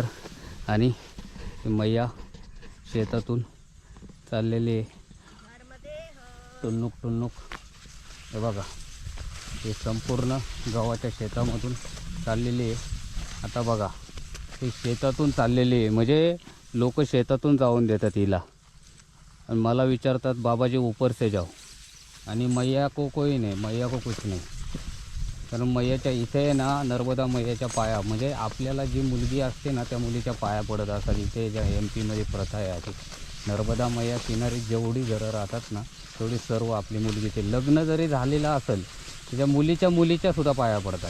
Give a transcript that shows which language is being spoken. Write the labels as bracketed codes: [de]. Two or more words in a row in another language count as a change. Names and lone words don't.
[mr] आणि मैया शेतातून चाललेली आहे टुन्नुक टुन्नुक. हे बघा, हे संपूर्ण गव्हाच्या शेतामधून चाललेली आहे. आता बघा, हे शेतातून चाललेली आहे, म्हणजे लोक शेतातून जाऊन देतात हिला. आणि मला विचारतात [hi] बाबाजी ऊपर से जाओ, [mr] आणि [hi] मैया को कोई नाही, मैया को कुछ नाही. [mr] कारण मैयाच्या इथे आहे ना, नर्मदा मैयाच्या पाया, म्हणजे आपल्याला जी मुलगी असते ना त्या मुलीच्या पाया पडत असतात. इथे ज्या MP मध्ये प्रथा आहे आधी, नर्मदा मैया किनारी जेवढी घरं राहतात ना तेवढी सर्व आपली मुलगीचे लग्न जरी झालेलं असेल त्याच्या मुलीच्या सुद्धा पाया पडतात.